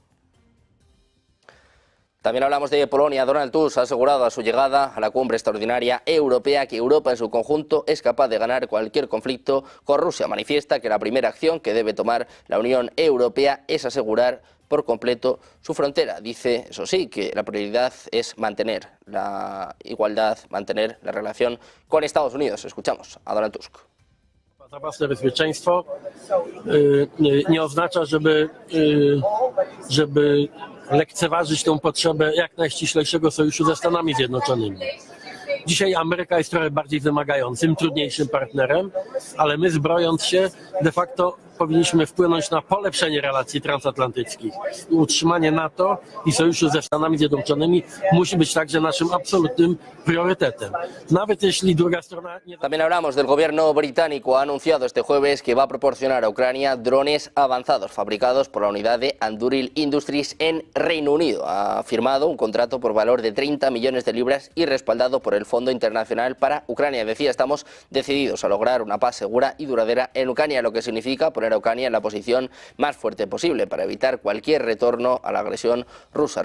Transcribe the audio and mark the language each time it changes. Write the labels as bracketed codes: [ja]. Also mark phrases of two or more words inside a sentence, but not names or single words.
[es] También hablamos de Polonia. Donald Tusk ha asegurado a su llegada a la cumbre extraordinaria europea que Europa en su conjunto es capaz de ganar cualquier conflicto con Rusia. Manifiesta que la primera acción que debe tomar la Unión Europea es asegurar por completo su frontera. Dice, eso sí, que la prioridad es mantener la igualdad, mantener la relación con Estados Unidos. Escuchamos a Donald Tusk. [pl] Za własne bezpieczeństwo nie oznacza, żeby lekceważyć tę potrzebę jak najściślejszego sojuszu ze Stanami Zjednoczonymi. Dzisiaj Ameryka jest trochę bardziej wymagającym, trudniejszym partnerem, ale my, zbrojąc się, de facto powinniśmy wpłynąć na polepszenie relacji transatlantyckich. Utrzymanie NATO i sojuszu ze Stanami Zjednoczonymi musi być także naszym absolutnym priorytetem. Nawet jeśli druga strona nie... [es] También hablamos del gobierno británico. Ha anunciado este jueves que va a proporcionar a Ucrania drones avanzados fabricados por la unidad de Anduril Industries en Reino Unido. Ha firmado un contrato por valor de 30 millones de libras y respaldado por el Fondo Internacional para Ucrania. Decía, estamos decididos a lograr una paz segura y duradera en Ucrania, lo que significa poner a Ucrania en la posición más fuerte posible para evitar cualquier retorno a la agresión rusa.